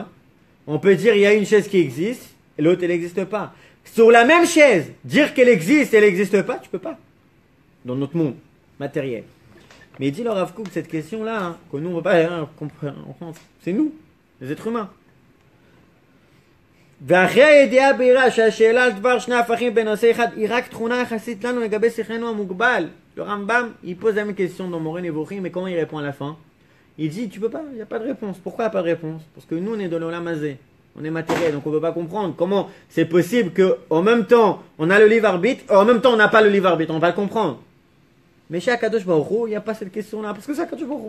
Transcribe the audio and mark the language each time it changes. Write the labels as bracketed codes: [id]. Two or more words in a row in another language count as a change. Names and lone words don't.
[fr] On peut dire, il y a une chaise qui existe, et l'autre, elle n'existe pas. Sur la même chaise, dire qu'elle existe et elle n'existe pas, tu peux pas. Dans notre monde matériel. Mais il dit le Rav Kook, cette question-là, hein, que nous, on ne va pas comprendre. C'est nous, les êtres humains. [he] ואחרי הידיעה בהירה שהשאלה על דבר שני הפכים בנושא אחד היא רק תכונה יחסית לנו לגבי שכלנו המוגבל. [fr] Le Rambam, il pose la même question dans Moreh Nevuchim, mais comment il répond à la fin? Il dit, tu peux pas, il n'y a pas de réponse. Pourquoi il n'y a pas de réponse? Parce que nous, on est dans l' [he] עולם הזה. [fr] On est matériel, donc on ne peut pas comprendre comment c'est possible qu'en même temps, on a le livre arbitre, et en même temps, on n'a pas le livre arbitre. On va le comprendre. Mais chez [he] הקדוש ברוך הוא, [fr] il n'y a pas cette question-là, parce que c'est [he] הקדוש ברוך הוא.